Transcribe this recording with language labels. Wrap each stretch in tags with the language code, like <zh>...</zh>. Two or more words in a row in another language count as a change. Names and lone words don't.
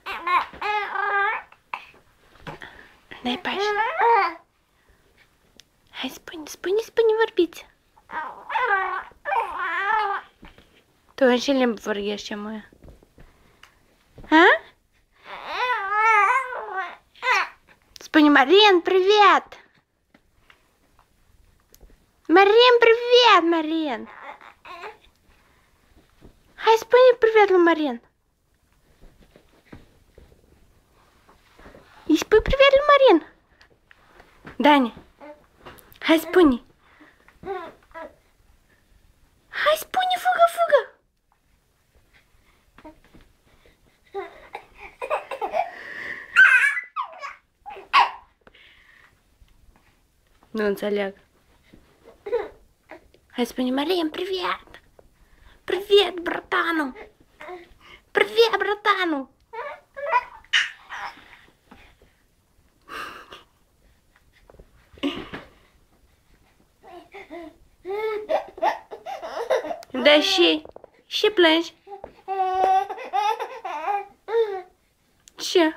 <ro>Dai pași. Hai, spune, vorbiți. Tu în ce limbă vorbești, mă? Ha? Spune,</ro> <ru>Марин, привет! Марин, привет, Марин!</ru> <ro>Hai, spune привет lui Марин. Îi spui привет lui Марин. Dani, hai, spune. Hai, spune, fugă! Nu înțeleg. Hai, spune,</ro> <ru>Марин, привет! Привет, братану! Привет, братану!</ru> <ro>Da, și plângi? Ce?</ro>